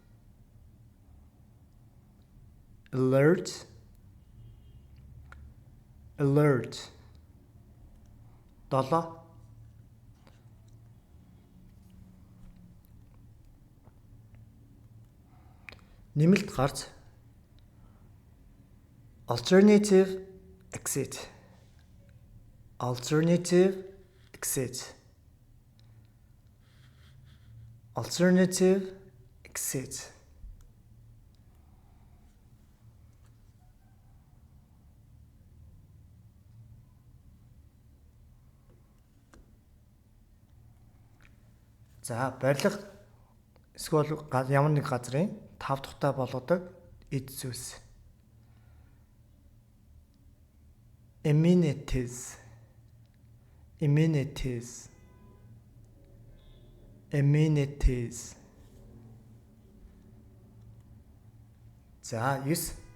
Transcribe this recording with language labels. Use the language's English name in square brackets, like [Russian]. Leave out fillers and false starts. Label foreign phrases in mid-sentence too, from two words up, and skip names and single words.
[English] Alert. Alert. 7. [Mongolian] Нэмэлт гарц [English] alternative exit. Alternative exit. Alternative exit. [Mongolian] За барилга эсвэл ямар нэг газрын 5 тухтай болгодог эд зүйлс. [English] Amenities. Amenities. Amenities. [Mongolian] За 9.